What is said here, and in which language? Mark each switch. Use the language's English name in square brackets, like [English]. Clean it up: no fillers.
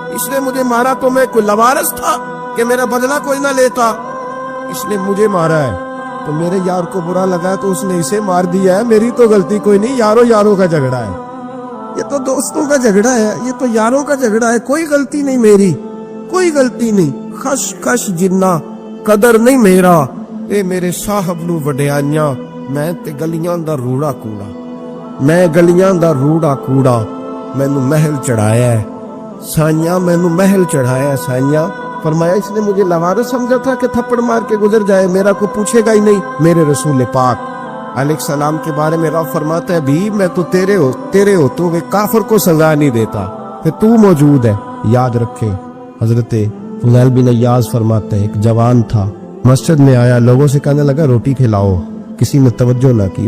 [Urdu] اس نے مجھے مارا تو میں کوئی لوارث تھا کہ میرا بدلہ کوئی نہ لیتا. اس نے مجھے مارا ہے تو میرے یار کو برا لگا تو اس نے اسے مار دیا ہے, میری تو غلطی کوئی نہیں. یاروں کا جھگڑا ہے, یہ تو دوستوں کا جھگڑا ہے, یہ تو یاروں کا جھگڑا ہے, کوئی غلطی نہیں میری, کوئی غلطی نہیں. [Punjabi] خش جنہ قدر نہیں میرا, اے میرے صاحب نو وڈیاں, میں تے گلیاں دا روڑا کوڑا, میں گلیاں دا روڑا کوڑا, مینوں محل چڑھایا ہے سائیاں, مینوں محل چڑھایا ہے سائیاں. [Urdu] فرمایا اس نے مجھے لوارث سمجھا تھا کہ تھپڑ مار کے گزر جائے, میرا کو پوچھے گا ہی نہیں. میرے رسول پاک علیہ السلام کے بارے میں رب فرماتا ہے بھی میں تو تیرے ہو تو کافر کو سزا نہیں دیتا, کہ تو موجود ہے. یاد رکھے حضرت فضیل بن ایاز فرماتے ہیں ایک جوان تھا, مسجد میں آیا, لوگوں سے کہنے لگا روٹی کھلاؤ, کسی نے توجہ نہ کی.